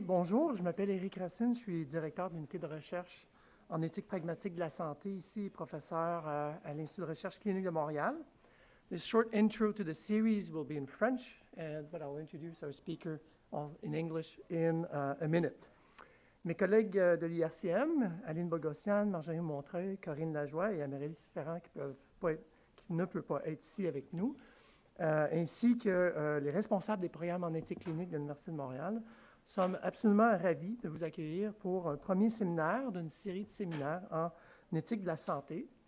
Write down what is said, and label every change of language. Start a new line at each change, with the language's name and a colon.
French: Bonjour, je m'appelle Éric Racine, je suis directeur de l'unité de recherche en éthique pragmatique de la santé, ici professeur à l'Institut de recherche clinique de Montréal.
English: This short intro to the series will be in French, but I'll introduce our speaker in English in a minute.
French: Mes collègues de l'IRCM, Aline Bogossian, Marjorie Montreuil, Corinne Lajoie et Amélie Ferrand, qui ne peut pas être ici avec nous, ainsi que les responsables des programmes en éthique clinique de l'Université de Montréal, sommes absolument ravis de vous accueillir pour un premier séminaire d'une série de séminaires en éthique de la santé.